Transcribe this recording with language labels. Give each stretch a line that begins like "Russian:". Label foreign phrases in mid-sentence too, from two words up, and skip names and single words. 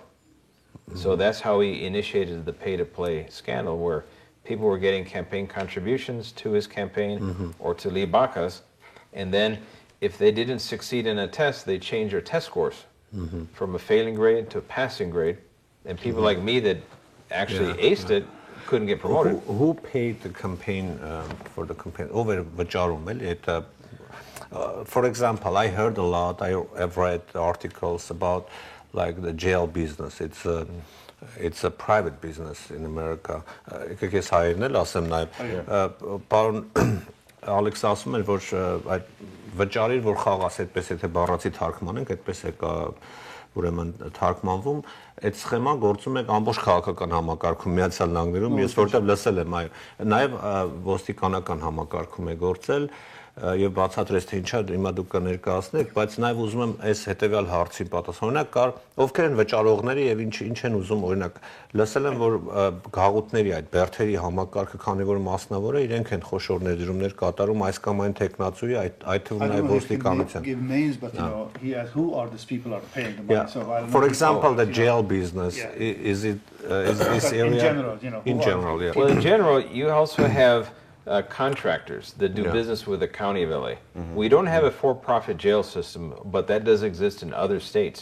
English: So that's how he initiated the pay-to-play scandal, where people were getting campaign contributions to his campaign or to Lee Baca's, and then if they didn't succeed in a test, they changed their test scores from a failing grade to a passing grade, and people like me that actually aced it couldn't get promoted. Who paid the campaign for the campaign? Over
Armenian: վճարում էլի այդ
English: for example, I heard a lot. I've read articles about like the jail business. It's a private business in America.
Armenian: Եկեք ես հայերն էլ ասեմ նաև պարոն Ալեքս ասում էր որ այդ վճարիր որ խաղաս այդպես եթե բառացի թարգմանենք այդպես է կա ուրեմն թարգմանվում այդ սխեման գործում է ամբողջ քաղաքական համակարգում Միացյալ Նահանգներում ես որտեղ լսել եմ այո նաև ոստիկանական համակարգում է գործել եւ բացատրեց թե ինչա հիմա դուք կներկայացնեք, բայց նաեւ ուզում եմ այս հետեւյալ հարցին պատասխանել։ Օրինակ կար ովքեր են վճարողները եւ ինչ են ուզում, օրինակ լսել եմ որ գաղութների այդ բերթերի համակարգը, քանի որ մասնավոր է, իրենք են խոշոր ներդրումներ կատարում այս կամ այն տեխնացուի, այդ թվում նաեւ ոստիկանության։
English: Give names, but you know, he has who are these people are paying the money. Yeah. So I don't For know. example, the jail business, is this area? In general, you know, In who are general, the yeah. Well, in general, you also have contractors that do Yeah. business with the county of LA. We don't have a for-profit jail system, but that does exist in other states.